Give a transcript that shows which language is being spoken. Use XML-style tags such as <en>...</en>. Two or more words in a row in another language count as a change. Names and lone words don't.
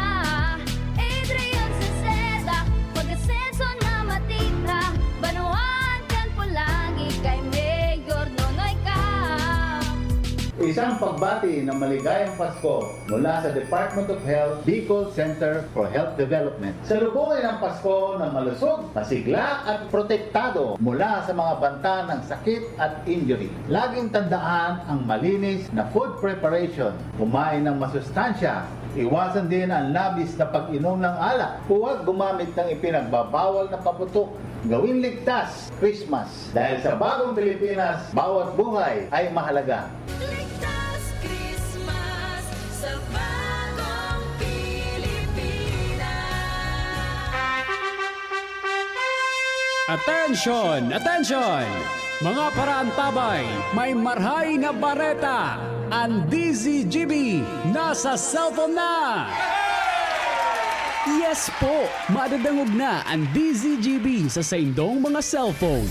<bik>Adrian Salceda, pag-asenso na matitra. Banuan kan Pulangi, kay Mayor Nonoy Kap.</bik> <tl>Isang pagbati ng maligayang Pasko mula sa Department of Health, Bicol Center for Health Development. Salubungin ang Pasko ng malusog, masigla at protektado mula sa mga banta ng sakit at injury. Laging tandaan ang malinis na</tl> <en>food preparation.</en> <tl>Kumain ng masustansya. Iwasan din ang labis na pag-inom ng alak. Huwag gumamit ng ipinagbabawal na paputok. Gawin ligtas Christmas. Dahil sa bagong Pilipinas, bawat buhay ay mahalaga. Ligtas Christmas sa bagong Pilipinas.</tl> <en>Attention! Attention!</en> <bik>Mga paraantabay, may marhay na bareta. Ang DZGB nasa cellphone na! Yes po! Madadangog na ang DZGB sa saindong mga cellphone.</bik>